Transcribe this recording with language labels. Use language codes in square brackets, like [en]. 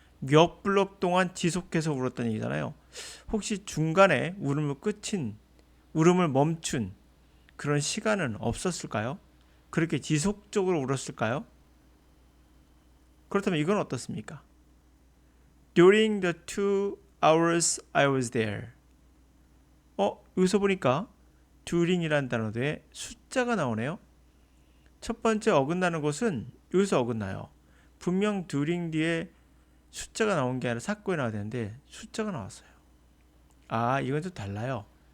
[ko] 몇 블록 동안 지속해서 울었다는 얘기잖아요. 혹시 중간에 울음을 멈춘 그런 시간은 없었을까요? 그렇게 지속적으로 울었을까요? 그렇다면 이건 어떻습니까? [en] During the 2 hours I was there. [ko] 여기서 보니까 during이라는 단어에 숫자가 나오네요. 첫 번째 어긋나는 것은 여기서 어긋나요. 분명 during 뒤에 숫자가 나온 게 아니라 사건이 나와야 되는데 숫자가 나왔어요. 이건 좀 달라요.